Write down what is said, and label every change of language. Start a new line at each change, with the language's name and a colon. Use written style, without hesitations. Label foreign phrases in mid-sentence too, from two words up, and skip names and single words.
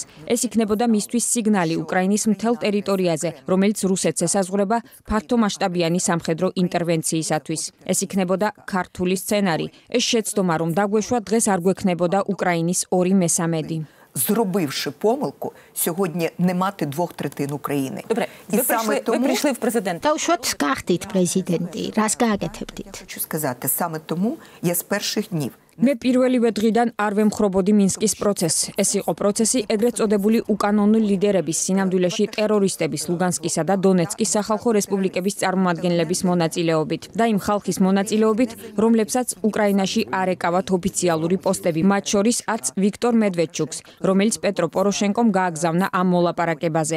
Georgian: ეს იქნებოდა მისთვის სიგნალი უკრაინის მთელ ტერიტორიაზე, რომელიც რუსეთს ესაზღვრება ფართომასშტაბიანი სამხედრო ინტერვენციისათვის. ეს იქნებოდა ქართული სცენარი. ეს შეცდომა რომ დაგვეშვა დღეს არ გვექნებოდა უკრაინის 2/3.
Ukrainian: Зробивши помилку, сьогодні не мати 2/3 України. Добре, ви прийшли в президент.
Georgian: Დავუშვათ გახდით პრეზიდენტი, რას გააკეთებდით?
Ukrainian: Хочу сказати, саме тому я з перших днів
Georgian: მე პირველივე დღიდან არ ვემხრობოდი მინსკის პროცესს. ეს იყო პროცესი ეგრეთ წოდებული უკანონო ლიდერების, სინამდვილეში ტერორისტების, ლუგანსკისა და დონეცკის სახალხო რესპუბლიკების წარმომადგენლების მონაწილეობით და იმ ხალხის მონაწილეობით, რომლებსაც უკრაინაში არ ეკავათ ოფიციალური პოსტები, მათ შორის არც ვიქტორ მედვედჩუკს, რომელიც პეტრო პოროშენკომ გააგზავნა ამ მოლაპარაკებაზე.